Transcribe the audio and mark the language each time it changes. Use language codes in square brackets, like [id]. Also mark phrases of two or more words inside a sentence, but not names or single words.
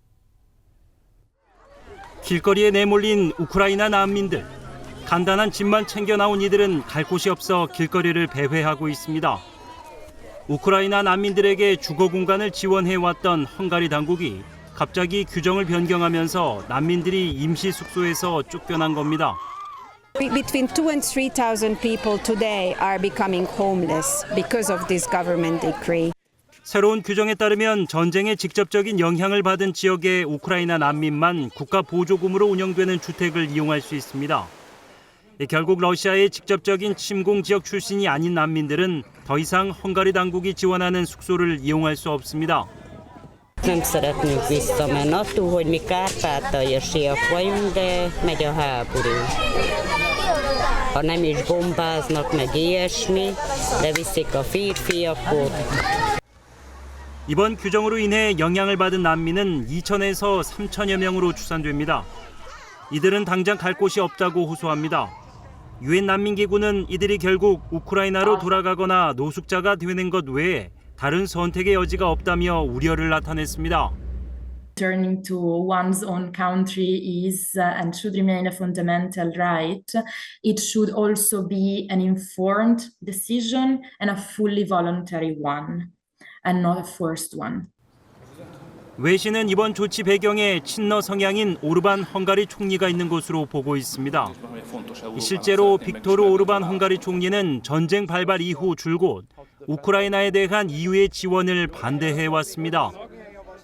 [ko] 길거리에 내몰린 우크라이나 난민들. 간단한 짐만 챙겨 나온 이들은 갈 곳이 없어 길거리를 배회하고 있습니다. 우크라이나 난민들에게 주거 공간을 지원해왔던 헝가리 당국이 갑자기 규정을 변경하면서 난민들이 임시 숙소에서 쫓겨난 겁니다. [en] Between 2,000 and 3,000 people today are becoming homeless because of this government decree. [ko] 새로운 규정에 따르면 전쟁의 직접적인 영향을 받은 지역의 우크라이나 난민만 국가 보조금으로 운영되는 주택을 이용할 수 있습니다. 결국 러시아의 직접적인 침공 지역 출신이 아닌 난민들은 더 이상 헝가리 당국이 지원하는 숙소를 이용할 수 없습니다. [hu] Nem szeretnénk visszamenni. Attól, hogy mi kárpátaljasiak vagyunk, de megy a háború. Ha nem is bombáznak meg ilyesmi, de viszik a férfiakot. [ko] 이번 규정으로 인해 영향을 받은 난민은 2,000에서 3,000여 명으로 추산됩니다. 이들은 당장 갈 곳이 없다고 호소합니다. 유엔 난민기구는 이들이 결국 우크라이나로 돌아가거나 노숙자가 되는 것 외에 다른 선택의 여지가 없다며 우려를 나타냈습니다. [en] Returning to one's own country is and should remain a fundamental right. It should also be an informed decision and a fully voluntary one, and not a forced one. [ko] 외신은 이번 조치 배경에 친러 성향인 오르반 헝가리 총리가 있는 것으로 보고 있습니다. 실제로 빅토르 오르반 헝가리 총리는 전쟁 발발 이후 줄곧 우크라이나에 대한 EU의 지원을 반대해왔습니다.